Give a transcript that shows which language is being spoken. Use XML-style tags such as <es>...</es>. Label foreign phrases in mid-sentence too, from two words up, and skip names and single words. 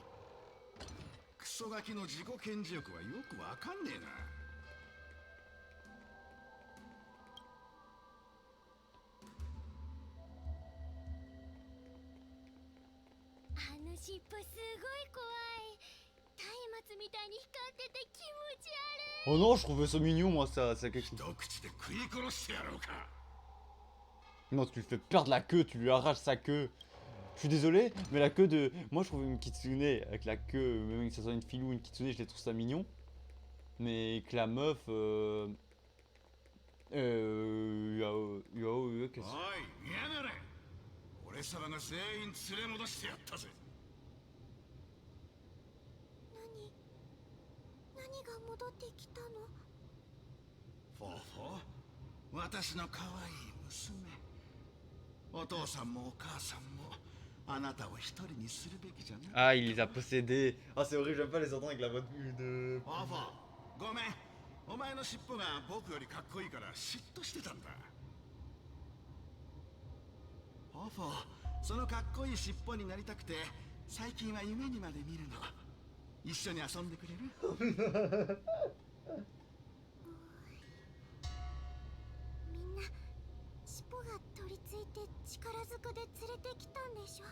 <ja>クソガキの自己顕示欲はよくわかんねえな。あの尻尾すごい怖い。松明みたいに光ってて気持ち悪い。</ja> <fr>Oh non, je trouvais ça mignon, moi, ça quelque chose.</fr> <ja>一口で食い殺してやろうか。</ja> <fr>Non, tu lui fais perdre la queue, tu lui arraches sa queue. Je suis désolé, mais la queue de... Moi, je trouve une kitsune avec la queue, même que ce soit une fille ou une kitsune, je les trouve ça mignon. Mais que la meuf... qu'est-ce que</fr> <ja>おい、嫌がれ。俺様が全員連れ戻してやったぜ。何が戻ってきたの？フォーフォー、私の可愛い娘。 お父さんもお母さんもあなたを一人にするべきじゃな。</ja> <fr>Ah, il les a possédés. Ah, c'est horrible, j'aime pas les entendre avec la voix de...</fr> <ja>フォフォ、ごめん。お前の尻尾が僕よりかっこいいから嫉妬してたんだ。フォフォ、そのかっこいい尻尾になりたくて最近は夢にまで見るの。一緒に遊んでくれる？みんな尻尾が取り付いて力ずくで連れてきたんでしょ。</ja>